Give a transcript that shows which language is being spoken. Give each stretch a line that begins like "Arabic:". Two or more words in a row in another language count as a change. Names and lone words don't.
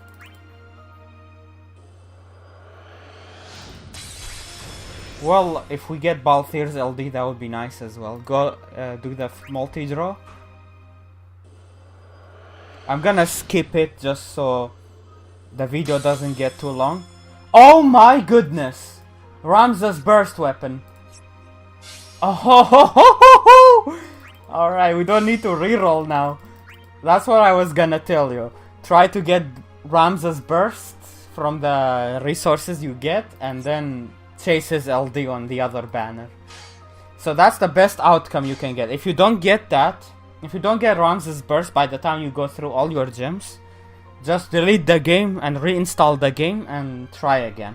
English: Well, if we get Balthir's LD, that would be nice as well. Go do the multi-draw. I'm gonna skip it just so the video doesn't get too long. Oh my goodness! Ramza's burst weapon. Oh ho ho ho ho ho! Alright, we don't need to reroll now. That's what I was gonna tell you. Try to get Ramza's burst from the resources you get and then chase his LD on the other banner. So that's the best outcome you can get. If you don't get that, if you don't get Ramza's burst by the time you go through all your gems, just delete the game and reinstall the game and try again.